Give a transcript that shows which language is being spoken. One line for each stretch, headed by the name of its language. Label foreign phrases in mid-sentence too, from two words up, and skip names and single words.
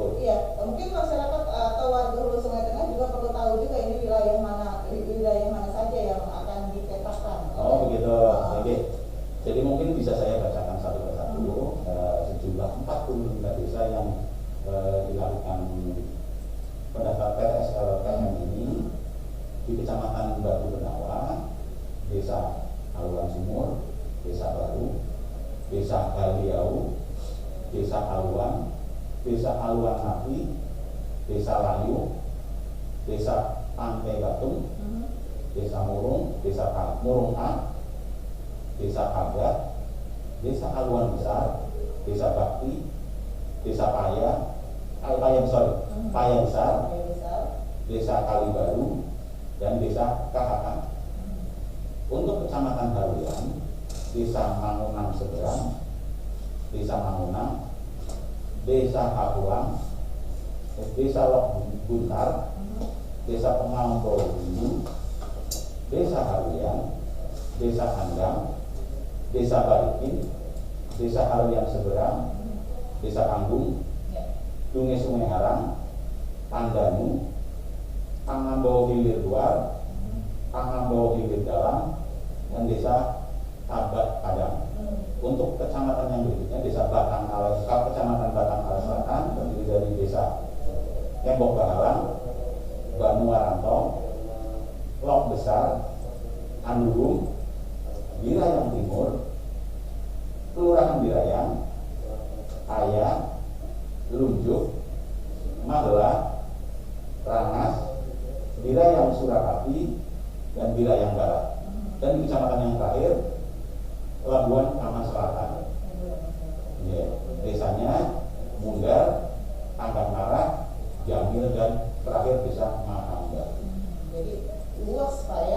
Indonesian: Iya, mungkin masyarakat atau warga Hulu Sungai Tengah juga perlu tahu juga ini wilayah mana saja yang akan dipetakan. Oh begitu. Oke. Jadi mungkin bisa saya bacakan satu persatu sejumlah 45 desa yang dilakukan pendaftar PTS-LPM ini di Kecamatan Batu Benawa, Desa Aluan Sumur, Desa Baru, Desa Galiau, Desa Aluan, Desa Aluan Napi, Desa Layu, Desa Pantai Batung, Desa Murung, Desa Murung A, Desa Pagat, Desa Aluan Besar, Desa Bakti, Desa Paya Besar, Desa Kalibaru, dan Desa Kahakan. Untuk Kecamatan Haluan, Desa Mangunang Seberang, Desa Mangunang, Desa Hapuang, Desa Lok Buntar, Desa Pengampol Bulu, Desa Haluan, Desa Handang, Desa Barikin, Desa Haluan Seberang, Desa Panggung, Dungai Sungai Harang, Pandanu, Pangambau Hilir Luar, Pangambau Hilir Dalam, dan Desa Tabat Padang. Untuk kecamatan yang berikutnya, Kecamatan Batang Alas Selatan terdiri dari Desa Tembok Bahalang, Banuaranto, Lok Besar, Andurung, Wirayang Timur, Kelurahan Wirayang, Aya, Lunjuk, Magela, Rangas, Wirayang Surakarta, dan Wirayang Barat. Dan di kecamatan yang terakhir, Labuan Aman Selatan. Ya, desanya Munggar, Tanggang Marah, Jamil, dan terakhir Desa Mahamba. Jadi luas Pak ya.